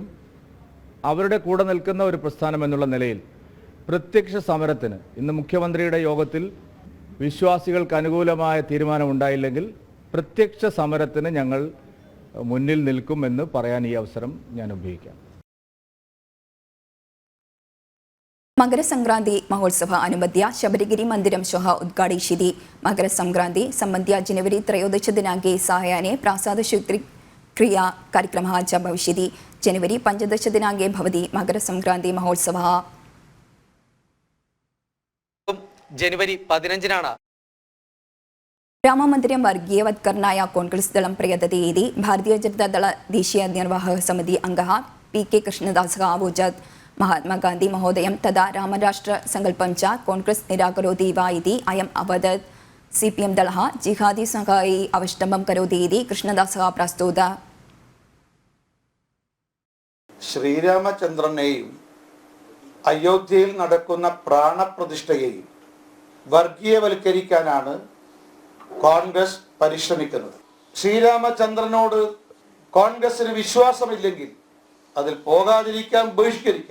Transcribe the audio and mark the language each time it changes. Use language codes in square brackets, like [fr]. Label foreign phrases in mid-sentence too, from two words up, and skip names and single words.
[ml] അവരുടെ കൂടെ നിൽക്കുന്ന ഒരു പ്രസ്ഥാനം എന്നുള്ള നിലയിൽ പ്രത്യക്ഷ സമരത്തിന് ഇന്ന് മുഖ്യമന്ത്രിയുടെ യോഗത്തിൽ വിശ്വാസികൾക്ക് അനുകൂലമായ തീരുമാനമുണ്ടായില്ലെങ്കിൽ പ്രത്യക്ഷ സമരത്തിന് ഞങ്ങൾ മുന്നിൽ നിൽക്കുമെന്ന് പറയാൻ ഈ അവസരം ഞാൻ ഉപയോഗിക്കാം. [sa] മകരസംക്രാന്തി മഹോത്സവ അനുബന്ധ്യ ശബരിഗിരി മന്ദിരം ശ്വः ഉദ്ഘാടയിष्यति. മകരസംക്രാന്തി സംബന്ധ്യ जनवरी 13 दिनाङ्के सायाह्ने प्रासादशुद्धिक्रिया कार्यक्रमः च भविष्यति. जनवरी 15 दिनाङ्के भवति मकरसंक्रान्ति महोत्सवः. जनवरी 15 രാമമന്ദിരം വർഗീയവത്കരണായ കോൺഗ്രസ് ദളം പ്രയതते इति भारतीय जनता दल ദേശീയ നിർവാഹക സമിതി അംഗः पी.के. कृष्णदासः अवोचत्. महात्मागान्धी महोदयं तदा रामराष्ट्रसङ्कल्पं च कोन्ग्रेस् निराकरोति वा इति अयम् अवदत्. CPM दलः जिहादी संघायै अवष्टम्बं करोति इति कृष्णदासः प्रस्तुत. [ml] ശ്രീരാമചന്ദ്രനെയും അയോധ്യയിൽ നടക്കുന്ന പ്രാണപ്രതിഷ്ഠയെയും വർഗീയവൽക്കരിക്കാനാണ് കോൺഗ്രസ് പരിശ്രമിക്കുന്നത്. ശ്രീരാമചന്ദ്രനോട് കോൺഗ്രസിന് വിശ്വാസമില്ലെങ്കിൽ അതിൽ പോകാതിരിക്കാൻ, ബഹിഷ്കരിക്കാൻ.